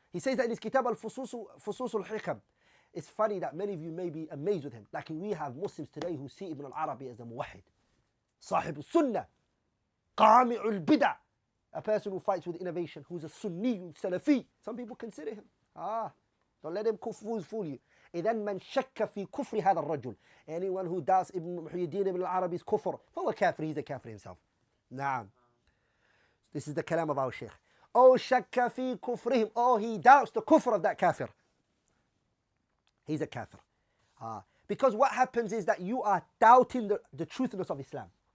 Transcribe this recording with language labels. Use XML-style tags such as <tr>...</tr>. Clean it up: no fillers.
<en>He says that in his kitab Fusus al-Hikam. It's funny that many of you may be amazed with him. Like we have Muslims today who see Ibn al-Arabi as a muwahid. Sahib al-Sunnah. Qami' al-Bid'ah. A person who fights with innovation, who's a Sunni, Salafi. Some people consider him. Don't let him fool you.</en> <ar>إذن من شك في كفر هذا الرجل.</ar> <en>Anyone who doubts Ibn Muhyiddin Ibn al-Arabi's kufr,</en> <ar>فهو كافر,</ar> <en>he's a kafir himself.</en> <ar>نعم.</ar> <en>This is the kalam of our Shaykh. Oh,</en> <ar>shakka fi kufrihim.</ar> <en>Oh, he doubts the kufr of that kafir. He's a kafir. Because what happens is that you are doubting the truthiness of Islam.</en>